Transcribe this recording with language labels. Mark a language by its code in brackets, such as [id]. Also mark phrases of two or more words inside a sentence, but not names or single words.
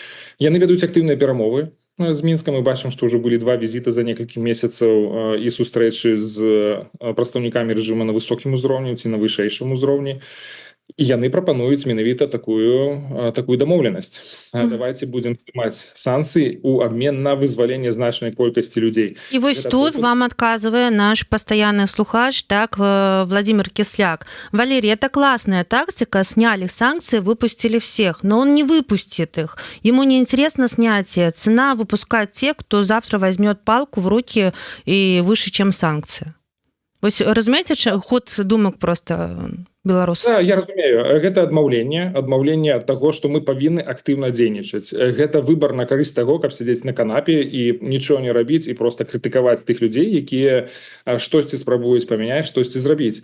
[be] Яны вядуць актыўныя перамовы з Мінскам. Мы бачым, што ўжо былі 2 візіты за некалькі месяцаў і сустрэчы з прадстаўнікамі рэжыма на высокім узроўні ці на вышэйшым узроўні. І яны прапануюць менавіта такую дамоўленасць. Давайте будзем прымаць санкцыі ў абмен на вызваленне значнай колькасці людзей. І вось тут вам адказвае наш пастаянны слухач, так, Владимир Кисляк. [ru] Валерий, это классная тактика, сняли санкции, выпустили всех, но он не выпустит их. Ему не интересно снятие, цена выпускать тех, кто завтра возьмет палку в руки и выше, чем санкции. [be] Вось разумееце ход думак просто беларусаў? Да, я разумею, гэта адмаўленне ад таго, што мы павінны актыўна дзейнічаць. Гэта выбар на карысць таго, каб сядзець на канапе і нічого не рабіць і просто крытыкаваць тых людзей, якія штосьці спрабуюць памяняць, штосьці зрабіць.